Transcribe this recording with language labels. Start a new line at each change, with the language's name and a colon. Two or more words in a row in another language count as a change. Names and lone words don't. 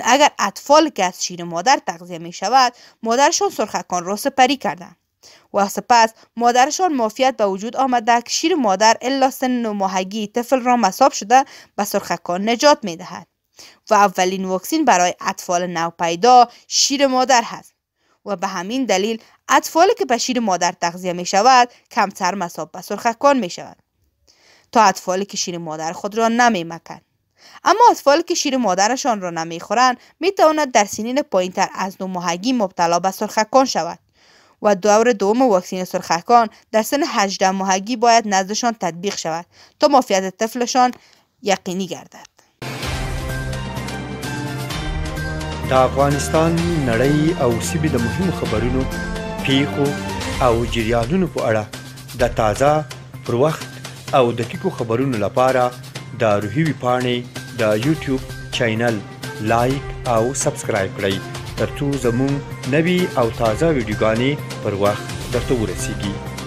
Persian: اگر اطفال که از شیر مادر تغذیه می شود مادرشان سرخکان را سپری کردند و سپس مادرشان معافیت به وجود آمده که شیر مادر الا سن 9 ماهگی طفل را مصاب شده به سرخکان نجات می دهد و اولین واکسن برای اطفال نوپیدا شیر مادر هست و به همین دلیل اطفالی که به شیر مادر تغذیه می شود کمتر مصاب به سرخکان می شود تا اطفالی که شیر مادر خود را نمی مکند. اما اطفال که شیر مادرشان را نمیخورند میتواند در سنین پایینتر از 9 ماهگی مبتلا به سرخکان شود و دور دوم واکسن سرخکان در سن 18 ماهگی باید نزدشان تطبیق شود تا عافیت طفلشان یقینی گردد.
Pashto: د افغانستان نړۍ او سیمې د مهمو خبرونو، پیښو او جریانونو په اړه د تازه، پر وخت او دقیقو خبرونو لپاره د روحي ویبپاڼې د یوټیوب چینل لایک او سبسکرایب کړئ ترڅو زموږ نوي او تازه ویډیوګانې پر وخت درته ورسیږي.